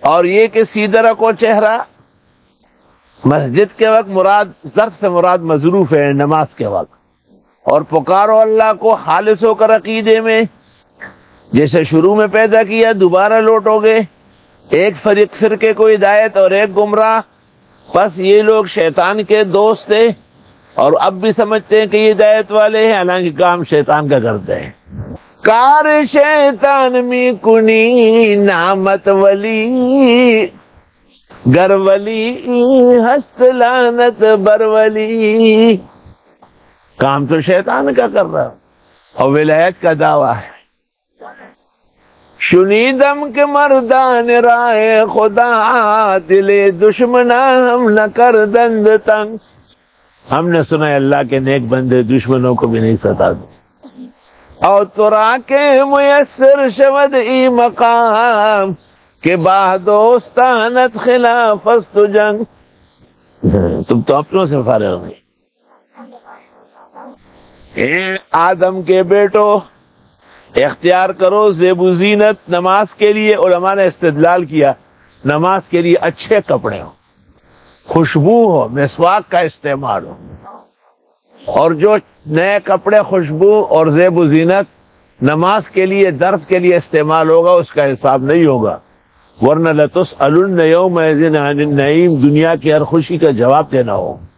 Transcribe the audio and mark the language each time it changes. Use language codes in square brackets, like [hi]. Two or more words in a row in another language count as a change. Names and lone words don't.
[ur] اور یہ کہ سیدھا رکھو چہرہ، مسجد کے وقت مراد ظرف سے مراد مظروف ہے نماز کے وقت، اور پکارو اللہ کو خالص ہو کر عقیدے میں، جیسے شروع میں پیدا کیا دوبارہ لوٹو گے۔ ایک فرقے کو ہدایت اور ایک گمراہ، بس یہ لوگ شیطان کے دوست تھے اور اب بھی سمجھتے ہیں کہ یہ ہدایت والے ہیں، حالانکہ کام شیطان کا کرتے ہیں۔ [fa] کار شیطان می کنی نامت ولی، گر ولی ہست لعنت بر ولی، [ur] کام تو شیطان کا کر رہا اور ولایت کا دعویٰ ہے۔ [fa] شنیدم کے مردان رائے خدا، دل دشمنا ہم نہ کر دند تنگ، [ur] ہم نے سنا ہے اللہ کے نیک بندے دشمنوں کو بھی نہیں ستاتے۔ [fa] اور ترا کے میسر شود ای مقام، کہ با دوستانت خلاف است جنگ، [ur] تم تو اپنوں سے فارغ نہیں۔ اے آدم کے بیٹو، اختیار کرو زیب و زینت نماز کے لیے۔ علماء نے استدلال کیا نماز کے لیے اچھے کپڑے ہو، خوشبو ہو، مسواک کا استعمال ہو، اور جو نئے کپڑے، خوشبو اور زیب و زینت نماز کے لیے درس کے لیے استعمال ہوگا اس کا حساب نہیں ہوگا، ورنہ [ar] لتسألن یومئذ عن النعیم، [ur] دنیا کی ہر خوشی کا جواب دینا ہو۔